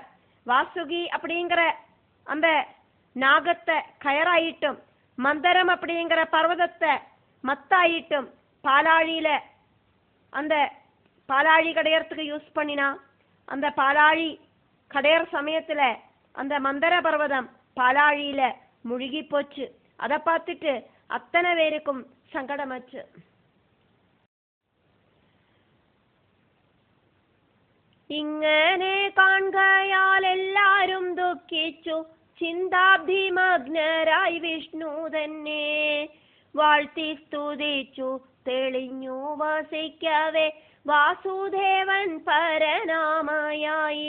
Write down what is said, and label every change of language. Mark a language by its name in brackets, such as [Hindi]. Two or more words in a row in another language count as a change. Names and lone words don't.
[Tamil] வாசுகி அப்படிங்கிற அந்த நாகத்தை கயராயிட்டும், மந்தரம் அப்படிங்கிற பர்வதத்தை மத்தாயிட்டும் பாலாழியில அந்த பாலாழி கடையறதுக்கு யூஸ் பண்ணினா அந்த பாலாழி கடையற சமயத்துல அந்த மந்தர பர்வதம் பாலாழியில முழுகி போச்சு. அதை பார்த்துட்டு அத்தனை பேருக்கும் சங்கடமாச்சு. [Malayalam] ഇങ്ങനെ കാൺകയാൽ എല്ലാരും ദുഃഖിച്ചു. ചിന്താബ്ധിമഗ്നരായി വിഷ്ണു തന്നെ വാഴ്ത്തി സ്തുതിച്ചു. തെളിഞ്ഞു വസിക്കവേ വാസുദേവൻ പരനാമയായി.